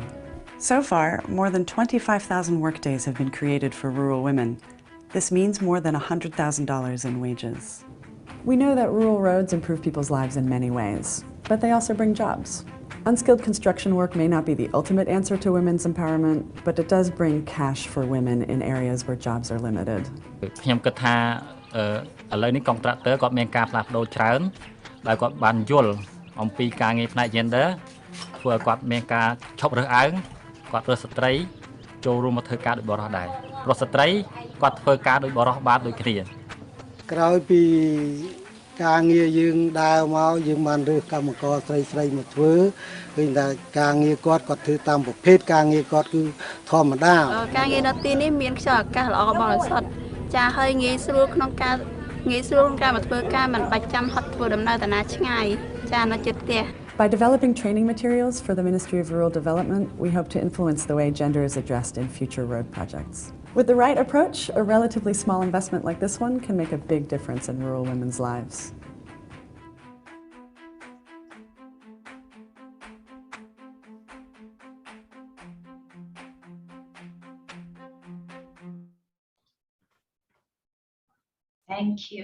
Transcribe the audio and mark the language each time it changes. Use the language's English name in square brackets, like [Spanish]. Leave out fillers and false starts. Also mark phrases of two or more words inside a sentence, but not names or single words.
[English] So far, more than 25,000 workdays have been created for rural women, This means more than $100,000 in wages. We know that rural roads improve people's lives in many ways, but they also bring jobs. Unskilled construction work may not be the ultimate answer to women's empowerment, but it does bring cash for women in areas where jobs are limited. [Khmer] ខ្ញុំគិតថាឥឡូវនេះ contractor គាត់មានការផ្លាស់ប្ដូរច្រើនដោយគាត់បានយល់អំពីការងារផ្នែក gender ធ្វើឲ្យគាត់មានការឈប់រើសអើងគាត់រើសស្ត្រីចូលរួមមកធ្វើការដូចបរិសុទ្ធដែរព្រោះស្ត្រីគាត់ធ្វើការដូចបរិសុទ្ធបានដូចគ្នា ក្រោយពីការងារយើងដើរមកយើងបានរើសកម្មករស្រីមកធ្វើឃើញថាការងារគាត់ធ្វើតាមប្រភេទការងារគាត់គឺធម្មតាការងារនៅទីនេះមានខ្យល់អាកាសល្អបរិសុទ្ធចាហើយងាយស្រួលក្នុងការមកធ្វើការមិនបាច់ចាំហត់ធ្វើដំណើរតាណាឆ្ងាយចានៅជិតផ្ទះ [English] By developing training materials for the Ministry of Rural Development, we hope to influence the way gender is addressed in future road projects. With the right approach, a relatively small investment like this one can make a big difference in rural women's lives. Thank you.